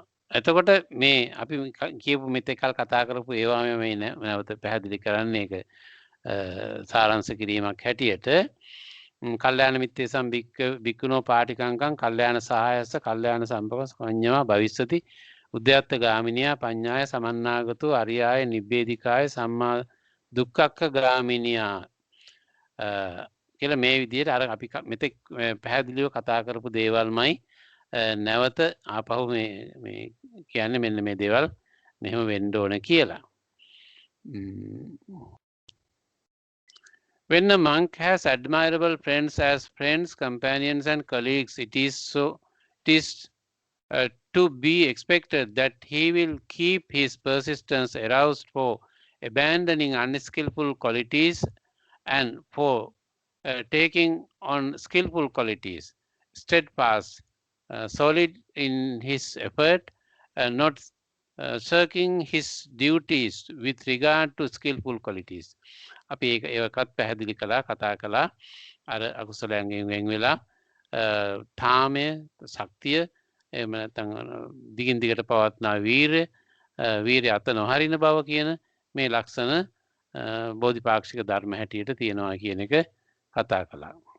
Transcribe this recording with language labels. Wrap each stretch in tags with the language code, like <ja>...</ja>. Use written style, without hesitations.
<si>එතකොට මේ අපි කියපු මෙතෙකල් කතා කරපු ඒවාම මේ නැවත පැහැදිලි කරන්නේ ඒක සාරාංශ කිරීමක් හැටියට</si> <pi>කල්යාණ මිත්තේසම් භික්ඛුනෝ පාටිකංකං කල්යාණ සහායස්ස කල්යාණ සම්පවස් පඤ්ඤා භවිස්සති උද්‍යත්ත ගාමිනියා පඤ්ඤාය සමන්නාගතෝ අරියාය නිබ්බේධිකාය සම්මා දුක්ඛක්ඛ ගාමිනියා</pi> <si>කියලා මේ විදිහට අර අපි මෙතෙක් පැහැදිලිව කතා කරපු දේවල්මයි නැවත ආපහු මේ කියන්නේ මෙන්න මේ දේවල් මෙහෙම වෙන්න ඕන කියලා.</si> <en>When a monk has admirable friends as friends, companions and colleagues, it is to be expected that he will keep his persistence aroused for abandoning unskillful qualities and for taking on skillful qualities, steadfast, solid in his effort, not shirking his duties with regard to skillful qualities.</en> <si>අපි ඒකත් පැහැදිලි කළා කතා කළා අර අකුසලයන්ගෙන් වෙන් වෙලා තාමය ශක්තිය එහෙම නැත්නම් දිගින් දිගට පවත්නා වීරය අත නොහරින බව කියන මේ ලක්ෂණ බෝධිපාක්ෂික ධර්ම හැටියට තියෙනවා කියන එක කතා කළා.</si>